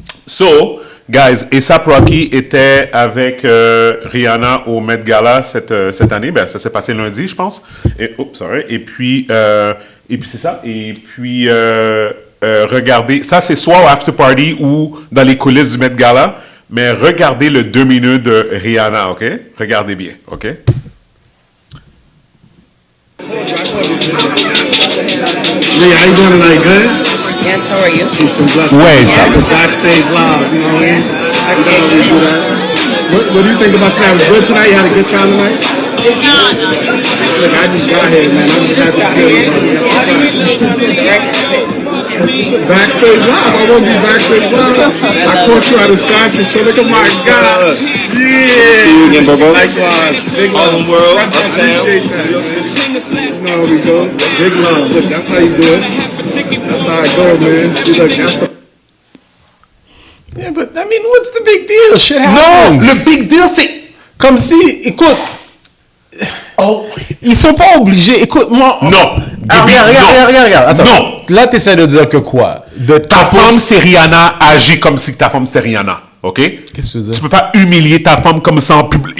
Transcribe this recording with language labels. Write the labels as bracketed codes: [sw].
[fr] So, guys, A$AP Rocky était avec Rihanna au Met Gala cette année. Ben, ça s'est passé lundi, je pense. Et puis c'est ça. Et puis, regardez, ça c'est soit au after party ou dans les coulisses du Met Gala. Mais regardez le 2 minutes de Rihanna, OK? Regardez bien, OK? [en] Hey, how you doing tonight? Good? Yes, how are you? Peace and blessings. [fr] Ouais, ça. [en] The backstage live, you know what I mean? You know how we do that. What do you think about tonight? Was it good tonight? You had a good time tonight? Look, I just got here, man. I'm just happy to see you. Backstage live. I want to be backstage live. I caught you at a fashion show. Look at my God. Yeah. See you again, Bobo. Likewise. Big love. World. Appreciate that. You know how we go. Big love. Look, that's how you do it. That's how I go, man. See, look, that's the... Yeah, but I mean, what's the big deal? Shit [fr] Non, [en] happens. [fr] le big deal, c'est... Comme si, écoute, ils sont pas obligés. Écoute, moi. Non. Ah, Gaby, regarde. Attends. Non. Là, t'essaies de dire que quoi? De Ta femme, c'est Rihanna, agis comme si ta femme, c'est Rihanna. OK? Qu'est-ce que tu veux dire? Tu peux pas humilier ta femme comme ça en public.